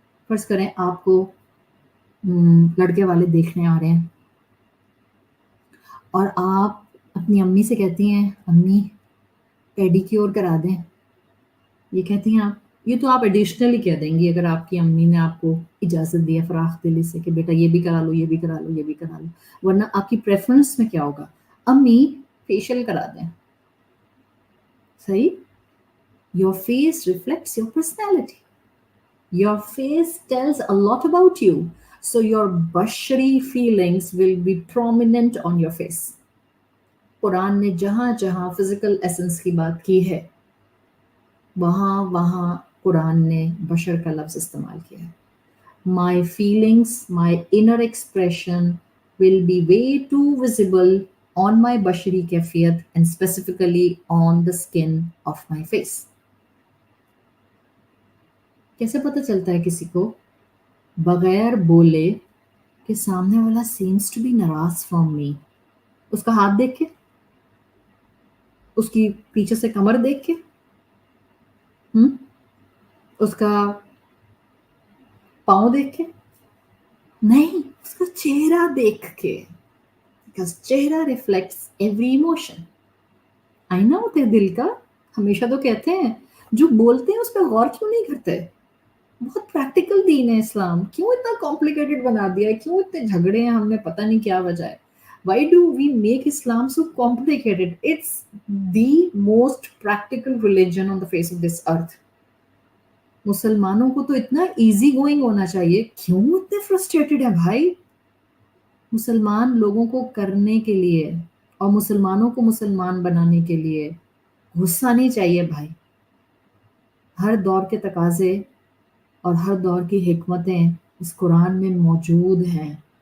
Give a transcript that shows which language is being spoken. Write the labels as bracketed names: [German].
[Urdu] فرض کریں آپ کو لڑکے والے دیکھنے آ رہے ہیں اور آپ اپنی امی سے کہتی ہیں امی پیڈی کیور کرا دیں. یہ کہتی ہیں آپ، یہ تو آپ ایڈیشنلی کہہ دیں گی اگر آپ کی امی نے آپ کو اجازت دیا فراخ دلی سے کہ بیٹا یہ بھی کرا لو، یہ بھی کرا لو، یہ بھی کرا لو. ورنہ آپ کی پریفرنس میں کیا ہوگا؟ امی فیشیل کرا دیں. [English] صحیح؟ Your face reflects your personality. Your face tells a lot about you. So your bashari feelings will be prominent on your face. [Urdu] قرآن نے جہاں جہاں فزیکل ایسنس کی بات کی ہے وہاں وہاں قرآن نے بشر کا لفظ استعمال کیا ہے. [English] My feelings, my inner expression will be way too visible on my bashari kafiyat and specifically on the skin of my face. [Urdu] کیسے پتہ چلتا ہے کسی کو بغیر بولے کہ سامنے والا [English] seems to be [Urdu] ناراض from me؟ اس کا ہاتھ دیکھ کے، اس کی پیچھے سے کمر دیکھ کے، اس کا پاؤں دیکھ کے نہیں، اس کا چہرہ دیکھ کے. [English] because چہرہ reflects every emotion. [Urdu] آئینہ ہوتے دل کا. ہمیشہ تو کہتے ہیں جو بولتے ہیں اس پہ غور کیوں نہیں کرتے؟ بہت پریکٹیکل دین ہے اسلام، کیوں اتنا کمپلیکیٹڈ بنا دیا ہے؟ کیوں اتنے جھگڑے ہیں ہم نے؟ پتہ نہیں کیا وجہ ہے. [English] Why do we make Islam so complicated? It's the most practical religion on the face of this earth. [Urdu] مسلمانوں کو تو اتنا ایزی گوئنگ ہونا چاہیے، کیوں اتنے فرسٹریٹڈ ہے بھائی؟ مسلمان لوگوں کو کرنے کے لیے اور مسلمانوں کو مسلمان بنانے کے لیے غصہ نہیں چاہیے بھائی. ہر دور کے تقاضے اور ہر دور کی حکمتیں اس قرآن میں موجود ہیں.